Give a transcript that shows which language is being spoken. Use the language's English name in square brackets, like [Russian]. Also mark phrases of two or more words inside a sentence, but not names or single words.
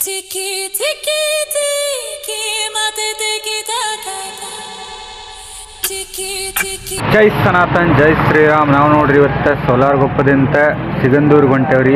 [Kannada] Tiki tiki tiki mate tiki taka tiki tiki. ಜೈ ಸನಾತನ್ ಜೈ ಶ್ರೀರಾಮ್. ನಾವು ನೋಡ್ರಿ ಇವತ್ತು ಸೋಲಾರಗೊಪ್ಪದಿಂದ ಸಿಗಂದೂರಿಗೆ ಹೊಂಟೇವ್ರಿ.